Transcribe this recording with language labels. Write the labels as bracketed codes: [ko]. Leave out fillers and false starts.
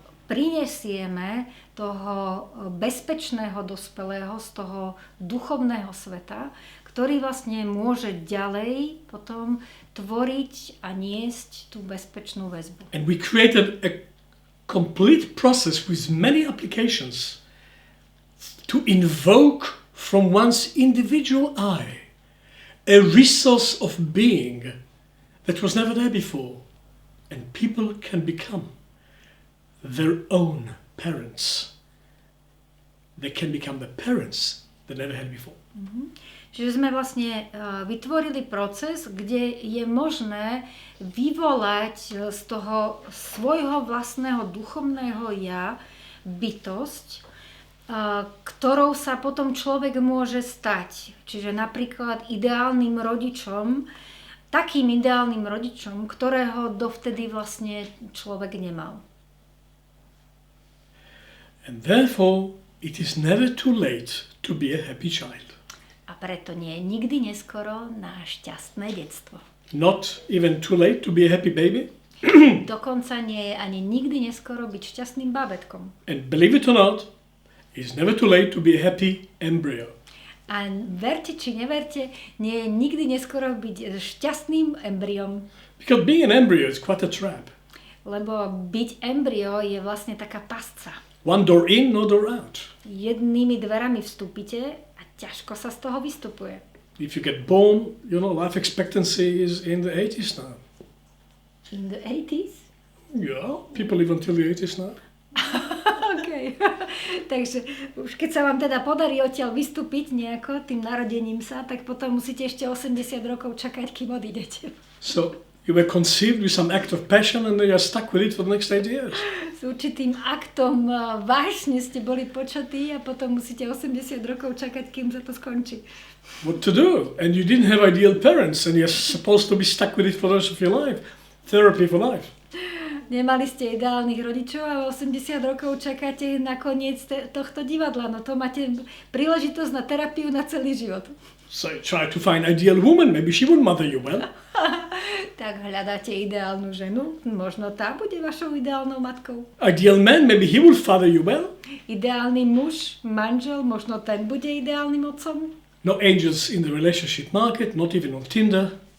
[sk] prinesieme toho bezpečného dospelého z toho duchovného sveta, ktorý vlastne môže ďalej potom tvoriť a niesť tú bezpečnú väzbu. [en] And we created a complete process with many applications to invoke from one's individual I a resource of being that was never there before. And people can become their own parents. They can become the parents they never had before. [sk] Čiže sme vlastne vytvorili proces, kde je možné vyvolať z toho svojho vlastného duchovného ja bytosť, ktorou sa potom človek môže stať. Čiže napríklad ideálnym rodičom, takým ideálnym rodičom, ktorého dovtedy vlastne človek nemal. [en] And therefore, it is never too late to be a happy child. [sk] A preto nie je nikdy neskoro na šťastné detstvo. [en] Not even too late to be a happy baby. [sk] Dokonca nie je ani nikdy neskoro byť šťastným bábätkom. [en] And believe it or not, it's never too late to be a happy embryo. [sk] A verte či neverte, nie je nikdy neskoro byť šťastným embryom. [en] Because being an embryo is quite a trap. [sk] Lebo byť embryo je vlastne taká pasca. [en] One door in, no door out. [sk] Jednými dverami vstúpite a ťažko sa z toho vystupuje. [en] If you get born, life expectancy is in the 80s now. In the 80s? Yeah, people live until the 80s now. OK. [sk] Takže už keď sa vám teda podarí odtiaľ vystúpiť nejako tým narodením sa, tak potom musíte ešte 80 rokov čakať, kým odídete. [en] So, you were conceived with some act of passion and then you're stuck with it for the next 8 years. [sk] S určitým aktom vášne ste boli počatí a potom musíte 80 rokov čakať, kým sa to skončí. [en] What to do? And you didn't have ideal parents and you're supposed to be stuck with it for the rest of your life. Therapy for life. [sk] Nemali ste ideálnych rodičov a 80 rokov čakáte na koniec tohto divadla. No to máte príležitosť na terapiu na celý život. [en] So you try to find ideal woman, maybe she would mother you well. [sk] Tak hľadáte ideálnu ženu, možno tá bude vašou ideálnou matkou. [en] Ideal man, maybe he will father you well. [sk] Ideálny muž, manžel, možno ten bude ideálnym otcom. [en] No angels in the relationship market, not even on Tinder.